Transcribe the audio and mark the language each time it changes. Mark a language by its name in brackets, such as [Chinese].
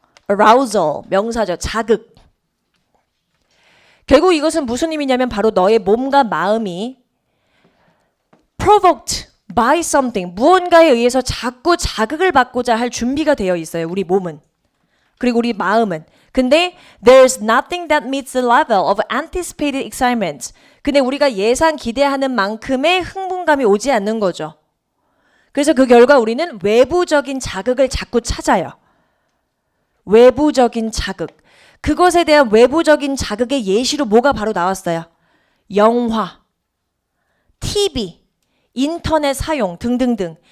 [Korean] arousal, 명사죠. 자극. 결국 이것은 무슨 의미냐면 바로 너의 몸과 마음이 [English] provoked by something, [Korean] 무언가에 의해서 자꾸 자극을 받고자 할 준비가 되어 있어요. 우리 몸은. 그리고 우리 마음은. [English] 근데 there's nothing that meets the level of anticipated excitement. [Korean] 근데 우리가 예상 기대하는 만큼의 흥분감이 오지 않는 거죠. 그래서 그 결과 우리는 외부적인 자극을 자꾸 찾아요. 외부적인 자극. 그것에 대한 외부적인 자극의 예시로 뭐가 바로 나왔어요? 영화, TV, 인터넷 사용 등등등.